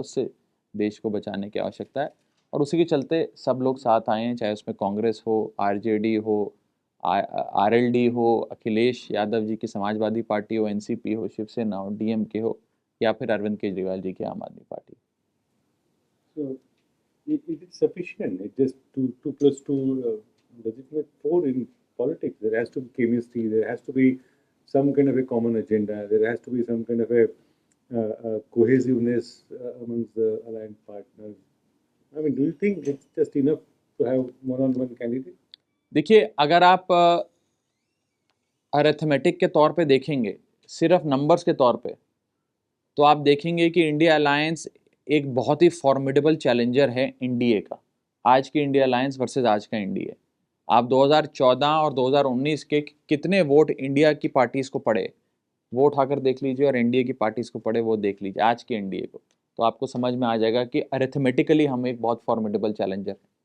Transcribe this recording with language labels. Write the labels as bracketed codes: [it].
[hi] उससे देश को बचाने की आवश्यकता है, और उसी के चलते सब लोग साथ आए हैं, चाहे उसमें कांग्रेस हो, RJD हो, RLD हो, अखिलेश यादव जी की समाजवादी पार्टी हो, NCP हो, शिवसेना हो, DMK हो, या फिर अरविंद केजरीवाल जी की आम आदमी party. [en] So it is sufficient. It just 2 plus 2 does it make 4 in politics? There has to be chemistry. There has to be some kind of a common agenda. There has to be some kind of a cohesiveness amongst the allied partners. I mean, do you think it's just enough to have one-on-one candidate? [hi] देखिए, अगर आप arithmetic के तौर पे देखेंगे, सिर्फ numbers के तौर पे, तो आप देखेंगे कि इंडिया अलायंस एक बहुत ही फॉर्मिडेबल चैलेंजर है NDA का। आज की इंडिया अलायंस वर्सेस आज का NDA। आप 2014 और 2019 के कितने वोट इंडिया की पार्टीज को पड़े, वो उठाकर देख लीजिए, और एनडीए की पार्टीज को पड़े वो देख लीजिए आज के एनडीए को, तो आपको समझ में आ जाएगा कि अरिथमेटिकली हम एक बहुत फॉर्मिडेबल चैलेंजर हैं।